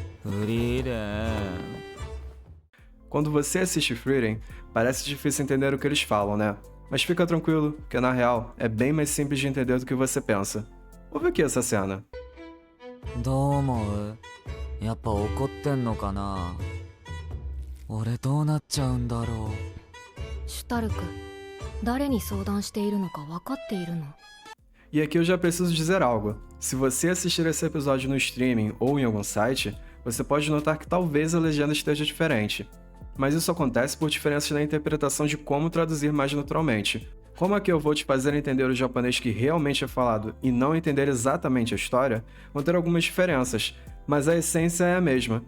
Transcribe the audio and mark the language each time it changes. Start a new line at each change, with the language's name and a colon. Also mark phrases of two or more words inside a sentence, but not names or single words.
Portuguese: Frieren. Quando você assiste Frieren, parece difícil entender o que eles falam, né? Mas fica tranquilo, que na real é bem mais simples de entender do que você pensa. Ouve aqui essa cena.
Japanese: どう思う？やっぱ怒ってんのかな？俺どうなっちゃうんだろう。シュタルク、誰に相談しているのか分かっているの？
Portuguese: E aqui eu já preciso dizer algo. Se você assistir esse episódio no streaming ou em algum site, você pode notar que talvez a legenda esteja diferente. Mas isso acontece por diferenças na interpretação de como traduzir mais naturalmente. Como aqui eu vou te fazer entender o japonês que realmente é falado e não entender exatamente a história, vão ter algumas diferenças, mas a essência é a mesma.